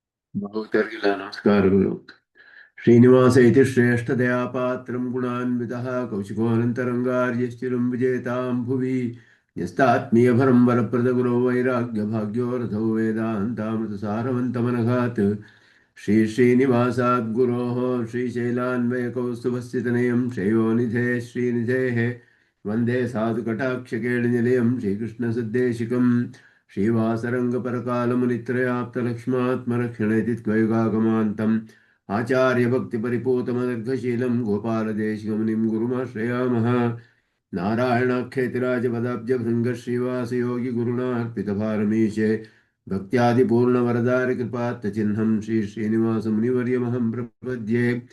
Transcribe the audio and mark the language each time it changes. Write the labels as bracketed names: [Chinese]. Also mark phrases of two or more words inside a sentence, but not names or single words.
[Kannada] ಭಕ್ತರಿಗೆಲ್ಲ ನಮಸ್ಕಾರಗಳು. [Sanskrit] ಶ್ರೀನಿವಾಸ ಇತಿ ಶ್ರೇಷ್ಠದಯಾ ಪಾತ್ರಂ ಗುಣಾನ್ವಿತಃ ಕೌಶಿಕೋऽನन्तರಂಗಾರ್ಯಶ್ಚಿರಂ ವಿಜೇತಾಂ ಭುವಿ ನ್ಯಸ್ತಾತ್ಮೀಯಭರಂ ವರಪ್ರದ ಗುರೋ ವೈರಾಗ್ಯ ಭಾಗ್ಯೋ ರಥೋ ವೇದಾಂತಾಮೃತ ಸಾರವಂತಮನಘಾತ್ ಶ್ರೀ ಶ್ರೀನಿವಾಸಾದ್ ಗುರೋಃ ಶ್ರೀಶೈಲಾನ್ವಯಕೌಸ್ತುಭಸ್ಥಿತನಯಂ ಶ್ರೇಯೋನಿಧೇ ಶ್ರೀನಿಧೇಃ ವಂದೇ ಸಾಧುಕಟಾಕ್ಷಕೇಳಿನಿಲಯಂ ಶ್ರೀಕೃಷ್ಣಸದ್ದೇಶಿಕಂ श्रीवासरङ्गपरकालमुनित्रयाप्तलक्ष्मात्मरक्षणेति त्वयुगागमान्तम् आचार्यभक्तिपरिपूतमदर्घशीलं गोपालदेशिकमुनिं गुरुमाश्रयामः। नारायणाख्यतिराजपदाब्जभृङ्गश्रीवासयोगिगुरुणार्पितभारमीशे भक्त्यादिपूर्णवरदारिकृपात्तचिह्नं श्रीश्रीनिवासमुनिवर्यमहं प्रपद्ये।